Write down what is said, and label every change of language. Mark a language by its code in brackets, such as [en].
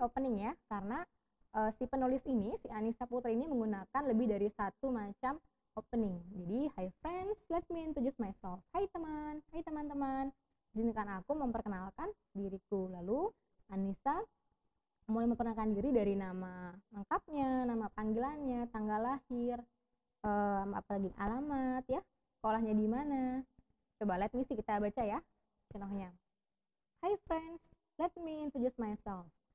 [id] Opening ya, karena si penulis ini, si Anissa Putri ini menggunakan lebih dari satu macam opening. [en] Jadi, hi friends, let me introduce myself. [id] Hai teman-teman. Izinkan aku memperkenalkan diriku. Lalu Anissa mulai memperkenalkan diri dari nama lengkapnya, nama panggilannya, tanggal lahir, apalagi alamat ya, sekolahnya di mana. Coba [en] let me see, [id] kita baca ya contohnya. [en] Hi friends, let me introduce myself.